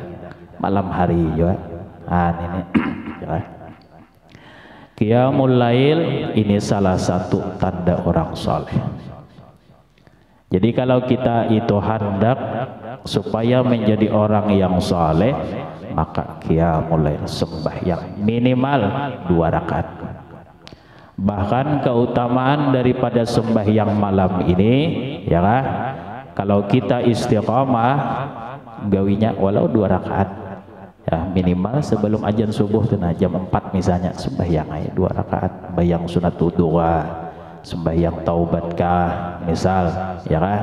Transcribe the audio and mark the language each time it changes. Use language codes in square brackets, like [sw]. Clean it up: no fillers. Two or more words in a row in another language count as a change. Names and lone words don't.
[id] Malam hari juga. Ini ya. Qiyamul Lail ini salah satu tanda orang soleh. Jadi kalau kita itu hendak supaya menjadi orang yang soleh, maka qiyamul lail, sembahyang minimal 2 rakaat. Bahkan keutamaan daripada sembahyang malam ini, ya kan? Kalau kita istiqamah gawinya walau 2 rakaat, ya minimal sebelum azan subuh tuh, nah jam 4 misalnya sembahyang aja 2 rakaat, sembahyang sunat wudu, sembahyang taubatkah misal, ya kan?